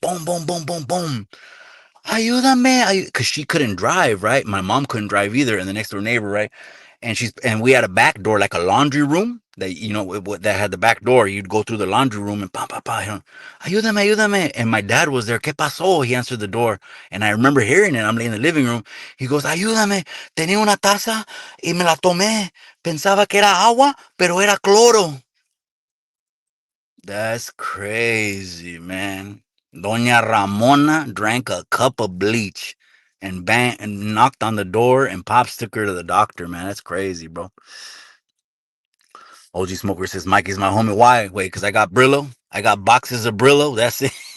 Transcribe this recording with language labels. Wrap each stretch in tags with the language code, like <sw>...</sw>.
<en>Boom, boom, boom, boom, boom. Ayúdame, because she couldn't drive, right? My mom couldn't drive either, and the next door neighbor, right? And we had a back door, like a laundry room that that had the back door. You'd go through the laundry room and</en> <es>ayúdame, ayúdame.</es> <en>And my dad was there.</en> <es>¿Qué pasó?</es> <en>He answered the door, and I remember hearing it. I'm in the living room. He goes, ayúdame.</en> <es>Tenía una taza y me la tomé. Pensaba que era agua, pero era cloro.</es> <en>That's crazy, man. Doña Ramona drank a cup of bleach and bang and knocked on the door and pops took her to the doctor, man. That's crazy, bro. OG Smoker says Mikey's my homie. Why? Wait, because I got Brillo. I got boxes of Brillo. That's it.</en>